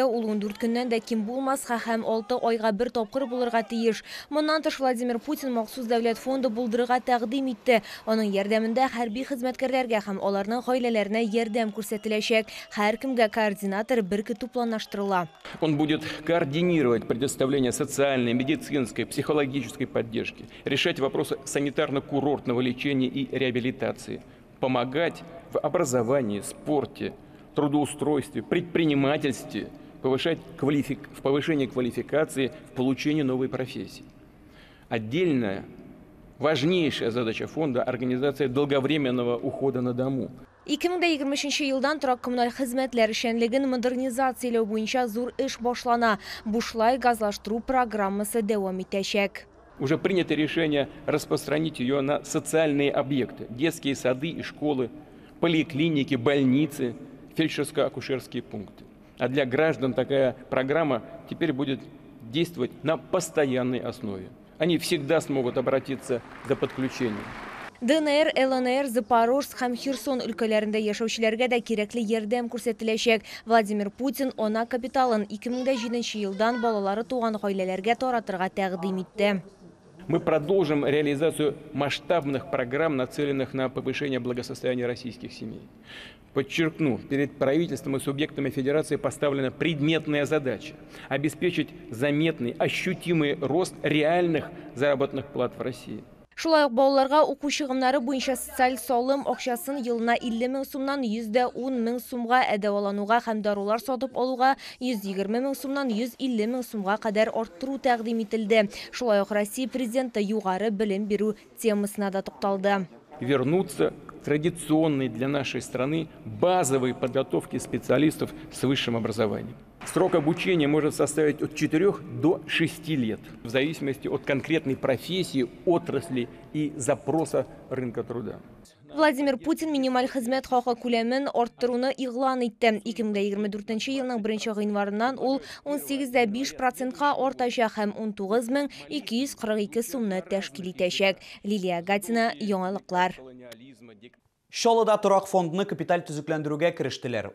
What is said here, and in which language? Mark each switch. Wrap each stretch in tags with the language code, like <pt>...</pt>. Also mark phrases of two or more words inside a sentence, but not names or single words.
<tt>Ул 14 көннән дә ким булмаска һәм 6 айга бер тапкыр булырга тиеш. Моннан тыш Владимир Путин махсус дәүләт фонды булдырырга тәкъдим итте. Аның ярдәмендә хәрби хезмәткәрләргә һәм аларның гаиләләренә ярдәм күрсәтеләчәк. Һәркемгә координатор бер көтү планлаштырыла.</tt> <ru>Он будет координировать предоставление социальной, медицинской, психологической поддержки, решать вопросы санитарно-курортного лечения и реабилитации, помогать в образовании, спорте, трудоустройстве, предпринимательстве, повышать повышение квалификации, в получении новой профессии. Отдельная, важнейшая задача фонда – организация долговременного ухода на дому.</ru> <tt>2023 елдан торак коммуналь хезмәтләр эшчәнлеген модернизацияләү буенча зур эш башлана. Бушлай газлаштыру программасы дәвам итәчәк.</tt> <ru>Уже принято решение распространить ее на социальные объекты, детские сады и школы, поликлиники, больницы, фельдшерско-акушерские пункты. А для граждан такая программа теперь будет действовать на постоянной основе. Они всегда смогут обратиться за подключением.</ru> <tt>ДНР, ЛНР, Запорожск һәм Херсон өлкәләрендә яшәүчеләргә дә кирәкле ярдәм күрсәтеләчәк. Владимир Путин ана капиталын 2007 елдан балалары туган гаиләләргә таратырга тәкъдим итте.</tt> <ru>Мы продолжим реализацию масштабных программ, нацеленных на повышение благосостояния российских семей. Подчеркну, перед правительством и субъектами Федерации поставлена предметная задача – обеспечить заметный, ощутимый рост реальных заработных плат в России.</ru> <tt>Шулай ук балаларга уку чыгымнары буенча социаль салым акчасын елына 50 мең сумнан 110 мең сумга, дәвалануга һәм дарулар сатып алуга 120 мең сумнан 150 мең сумга кадәр арттыру тәкъдим ителде. Шулай ук Россия президенты югары белем бирү темасына да тукталды.</tt> <ru>Вернуться к традиционной для нашей страны базовой подготовке специалистов с высшим образованием. Срок обучения может составить от 4 до 6 лет, в зависимости от конкретной профессии, отрасли и запроса рынка труда.</ru> <tt>Владимир Путин минималь хезмәт хакы күләмен арттыруны игълан итте. 2024 елның 1 гыйнварыннан ул 18,5%-ка артачак һәм 19,242 сумны тәшкил итәчәк. Лилия Гатина, яңалыклар. Чаллыда торак фондны капиталь төзекләндерүгә керештеләр.</tt>